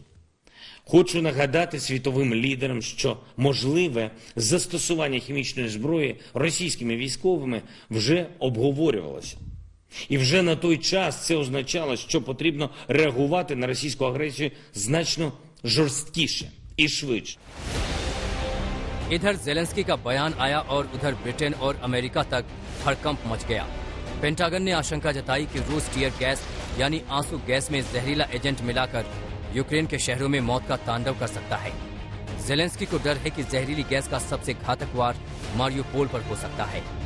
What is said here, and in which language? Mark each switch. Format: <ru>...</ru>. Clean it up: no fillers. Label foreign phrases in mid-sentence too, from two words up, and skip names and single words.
<uk>Хочу нагадати світовим лідерам, що можливе застосування хімічної зброї російськими військовими вже обговорювалося. І вже на той час це означало, що потрібно реагувати на російську агресію значно жорсткіше і швидше.</uk> <hi>इधर जेलेंस्की का बयान आया और उधर ब्रिटेन और अमेरिका तक हड़कंप मच गया। पेंटागन ने आशंका जताई कि रूस टीयर गैस यानी आंसू गैस में जहरीला एजेंट मिलाकर यूक्रेन के शहरों में मौत का तांडव कर सकता है। जेलेंस्की को डर है कि जहरीली गैस का सबसे घातक वार मारियोपोल पर हो सकता है।</hi>